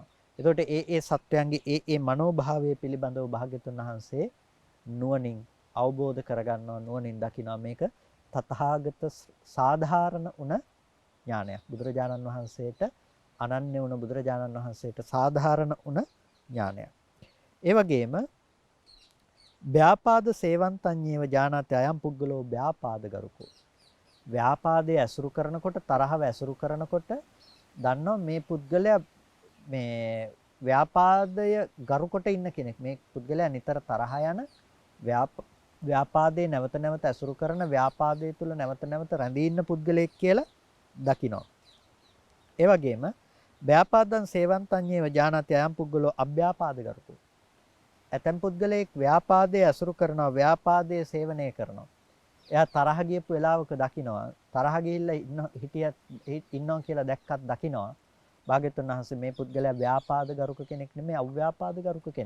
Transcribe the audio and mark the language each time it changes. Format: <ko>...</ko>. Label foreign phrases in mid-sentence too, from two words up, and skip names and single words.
<si>එතකොට ඒ සත්වයන්ගේ ඒ මනෝභාවය පිළිබඳව භාග්‍යතුන් වහන්සේ නුවණින් අවබෝධ කරගන්නවා නුවණින් දකිනවා මේක තථාගත සාධාරණ උන ඥානයක්. බුදුරජාණන් වහන්සේට අනන්‍ය වුණ බුදුරජාණන් වහන්සේට සාධාරණ වුණ ඥානයක්. ඒ වගේම</si> <pi>ව්‍යාපාද සේවන්තඤ්ඤේව ජානාති අයම් පුද්ගලෝ ව්‍යාපාද ගරුකෝ.</pi> <si>ව්‍යාපාදයේ ඇසුරු කරනකොට තරහව ඇසුරු කරනකොට දන්නවා මේ පුද්ගලයා මේ ව්‍යාපාදය ගරුකොට ඉන්න කෙනෙක්. මේ පුද්ගලයා නිතර තරහ යන ව්‍යාපාදයේ නැවත නැවත ඇසුරු කරන ව්‍යාපාදයේ තුල නැවත නැවත රැඳී ඉන්න පුද්ගලයෙක් කියලා දකිනවා. ඒ වගේම</si> <pi>ව්‍යාපාදං සේවන්තඤ්ඤේව ජානාති අයම් පුද්ගලෝ අභ්‍යාපාද ගරුකෝ.</pi> <si>ඇතම් පුද්ගලයෙක් ව්‍යාපාදයේ අසුරු කරනවා ව්‍යාපාදයේ සේවනය කරනවා. එයා තරහ ගියපු වෙලාවක දකිනවා තරහ ගිහිල්ලා ඉන්නවා කියලා දැක්කත් දකිනවා භාග්‍යතුන් වහන්සේ මේ පුද්ගලයා ව්‍යාපාද ගරුක කෙනෙක් නෙමෙයි අව්‍යාපාද ගරුක කෙනෙක්.</si>